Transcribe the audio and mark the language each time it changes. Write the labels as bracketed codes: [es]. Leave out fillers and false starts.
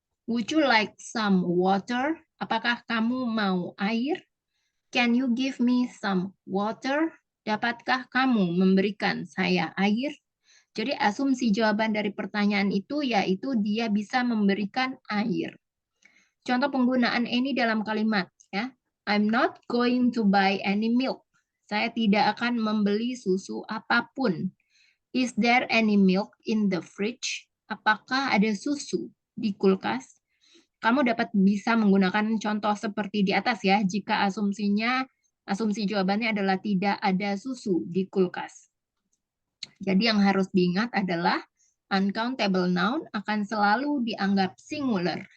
[en] Would you like some water? [id] Apakah kamu mau air? [en] Can you give me some water? [id] Dapatkah kamu memberikan saya air? Jadi asumsi jawaban dari pertanyaan itu yaitu dia bisa memberikan air. Contoh penggunaan any dalam kalimat, ya. [en] I'm not going to buy any milk. [id] Saya tidak akan membeli susu apapun. [en] Is there any milk in the fridge? [id] Apakah ada susu di kulkas? Kamu bisa menggunakan contoh seperti di atas ya, jika asumsi jawabannya adalah tidak ada susu di kulkas. Jadi yang harus diingat adalah uncountable noun akan selalu dianggap singular.